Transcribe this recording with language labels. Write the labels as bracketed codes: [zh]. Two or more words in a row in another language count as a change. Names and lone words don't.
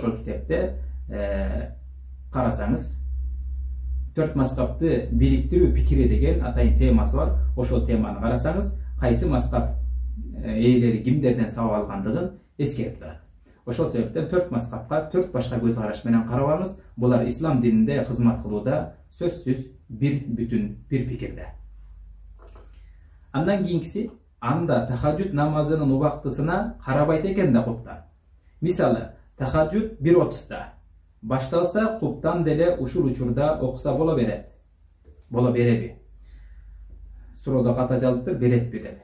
[ky] Ошол китепте карасаңыз, төрт мазхабты бириктирүү пикири деген атайын темасы бар. Ошол теманы карасаңыз, кайсы мазхаб ээлери кимдерден сабак алгандыгын эскерип турат. Ошол себептен төрт мазхабка төрт башка көз караш менен карабаңыз. Булар ислам дининде кызмат кылууда сөзсүз bir pikirde. Andan kийинкиси, анда тахажжуд намазынын убактысына карабайт экен да куптан. Мисалы, тахажжуд 1:30да башталса, куптан деле ушул учурда окуса боло берет. Боло береби? Суроодо ката жалыптыр, беретпи деп.